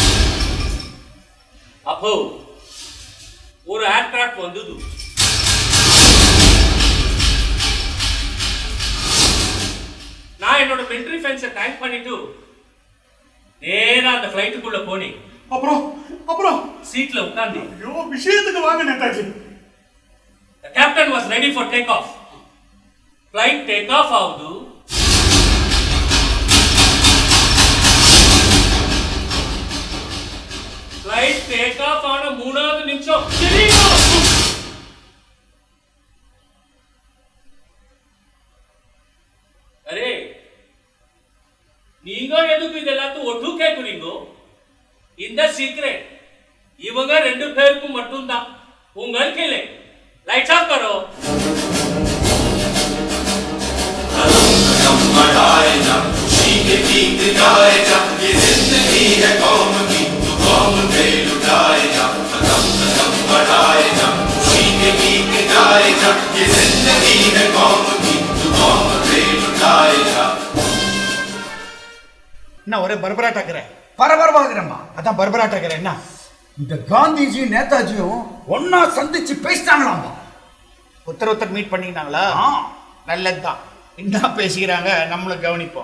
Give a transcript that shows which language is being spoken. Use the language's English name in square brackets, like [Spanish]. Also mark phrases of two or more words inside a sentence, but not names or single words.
[Tamil] அப்போ ஒரு ஏர்கிராஃப்ட் வந்தது. நான் என்னோட மிலிட்டரி ஃபென்ஸை டேங்க் பண்ணிட்டு நேரா அந்த ஃப்ளைட்டுக்குள்ள போனேன். அப்புறம் சீட்ல உட்கார்ந்தேன். ஐயோ, விஷயத்துக்கு வாங்க நேதாஜி. [English] The captain was ready for takeoff. Flight takeoff [Tamil] ஆகுது. [English] Flight takeoff [Tamil] ஆன 3வது நிமிஷம் அரே, நீங்க எதுக்கு இதெல்லாம் ஒட்டு கேக்குறீங்க? இந்த சீக்ரெட் இவங்க 2 பேருக்கும் மட்டும்தான், உங்களுக்கு இல்லை. [English] lights off [Hindi] करो. बढ़ाए जा, खुशी के गीत गाए जा, ये जिंदगी है कौम की, तू कौम पे लुटाए जा, कदम कदम बढ़ाए जा, खुशी के गीत गाए जा, ये जिंदगी है कौम की, तू कौम पे लुटाए जा. [Tamil] என்ன ஒரே பரபராட்டாக்குற? பரபரமாகிறம்மா. அதான் பரபராட்டாக்குற. என்ன இந்த காந்திஜி நேதாஜியும் ஒன்னா சந்திச்சு பேசிட்டாங்களாமா. ஒருத்தர் மீட் பண்ணிக்கிட்டாங்களா? நல்லதுதான். என்ன பேசிக்கிறாங்க நம்மளும் கவனிப்போம்.